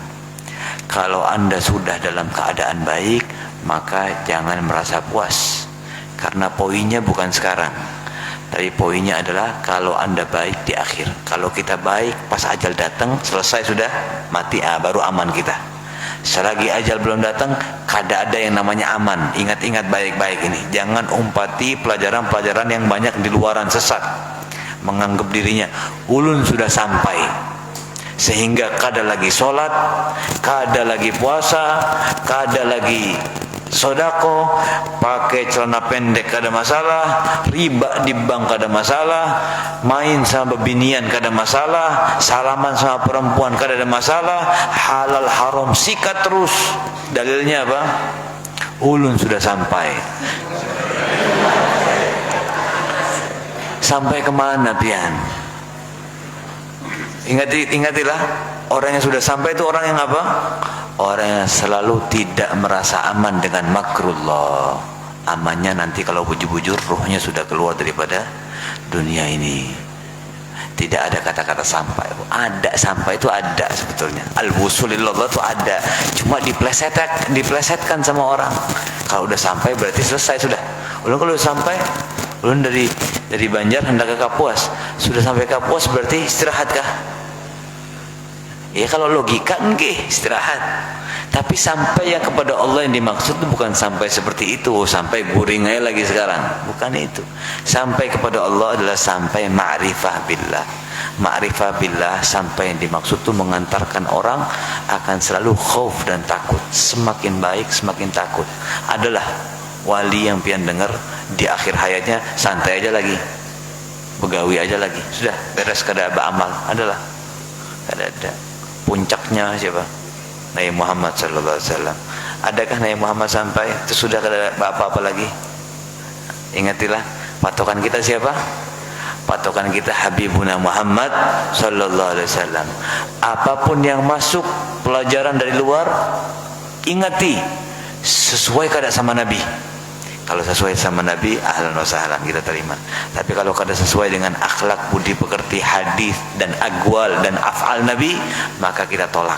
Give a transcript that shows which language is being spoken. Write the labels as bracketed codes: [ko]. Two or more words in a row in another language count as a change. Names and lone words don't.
[id] Kalau Anda sudah dalam keadaan baik, maka jangan merasa puas, karena poinnya bukan sekarang, tapi poinnya adalah kalau Anda baik di akhir. Kalau kita baik pas ajal datang, selesai sudah mati, baru aman kita. Selagi ajal belum datang, kada ada yang namanya aman. Ingat-ingat baik-baik ini. Jangan umpati pelajaran-pelajaran yang banyak di luaran sesat, menganggap dirinya ulun sudah sampai, sehingga kada lagi sholat, kada lagi puasa, kada lagi sodako, pakai celana pendek kada masalah, riba di bank kada masalah, main sama binian kada masalah, salaman sama perempuan kada ada masalah, halal haram sikat terus. Dalilnya apa? Ulun sudah sampai. Sampai kemana pian? Ingatilah, orang yang sudah sampai itu orang yang apa? Orang yang selalu tidak merasa aman dengan makrullah. Amannya nanti kalau bujur-bujur ruhnya sudah keluar daripada dunia ini. Tidak ada kata-kata sampai. Ada sampai itu ada sebetulnya. Al-wusulillallah itu ada. Cuma diplesetkan sama orang. Kalau udah sampai berarti selesai sudah. Ulun kalau udah sampai, ulun dari Banjar hendak ke Kapuas. Sudah sampai Kapuas berarti istirahat kah? Ya kalau logika enggak istirahat. Tapi sampai yang kepada Allah yang dimaksud itu bukan sampai seperti itu, sampai guring aja lagi sekarang. Bukan itu. Sampai kepada Allah adalah sampai [ar] ma'rifah billah. Ma'rifah billah, [id] sampai yang dimaksud itu mengantarkan orang akan selalu khauf dan takut. Semakin baik semakin takut. Adalah wali yang pian dengar di akhir hayatnya santai aja lagi, begawi aja lagi, sudah beres kada beramal. Adalah kada ada. Puncaknya siapa? [ar] Nabi Muhammad sallallahu alaihi wasallam. [id] Adakah Nabi Muhammad sampai itu sudah kada apa-apa lagi? Ingatilah, patokan kita siapa? Patokan kita Habibuna Muhammad [ar] sallallahu alaihi wasallam. [id] Apapun yang masuk pelajaran dari luar, ingati sesuai kada sama Nabi. Kalau sesuai sama Nabi, [ar] ahlan wa sahlan, [id] kita terima. Tapi kalau kada sesuai dengan akhlak, budi pekerti, hadis dan aqwal dan af'al Nabi, maka kita tolak.